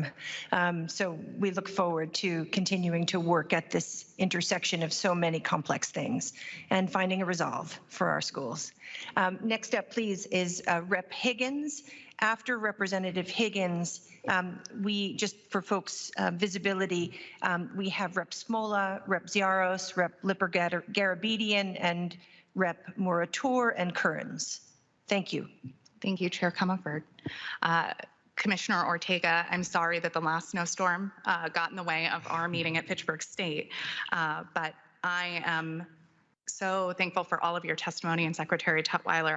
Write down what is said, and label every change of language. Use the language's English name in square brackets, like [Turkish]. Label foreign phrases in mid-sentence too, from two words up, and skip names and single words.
[English] So we look forward to continuing to work at this intersection of so many complex things and finding a resolve for our schools. Next up, please, is Rep. Higgins. After Representative Higgins, we, just for folks' visibility, we have Rep. Smola, Rep. Ziaros, Rep. Lipper-Garabedian, and Rep. Murator and Kearns. Thank you. Thank you, Chair Comerford. Commissioner Ortega, I'm sorry that the last snowstorm got in the way of our meeting at Fitchburg State, but I am so thankful for all of your testimony, and Secretary Tutwiler.